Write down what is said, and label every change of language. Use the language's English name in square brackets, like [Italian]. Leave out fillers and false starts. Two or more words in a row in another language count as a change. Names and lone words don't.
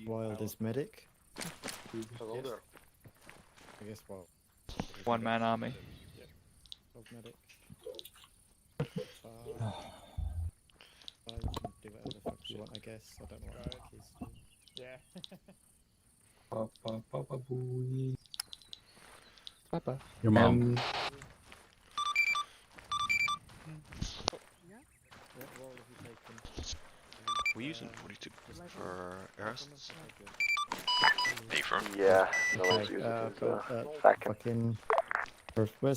[English] Wild pilot. is medic. Hello there. I guess what? One man army. Dog medic. You can do whatever the fuck you want, I guess. I don't know what medic is. Yeah. Ba-ba-ba-ba-booey. Papa. Your mom. What role have you taken? We're using 42 for arrests. Yeah, Fucking. Where's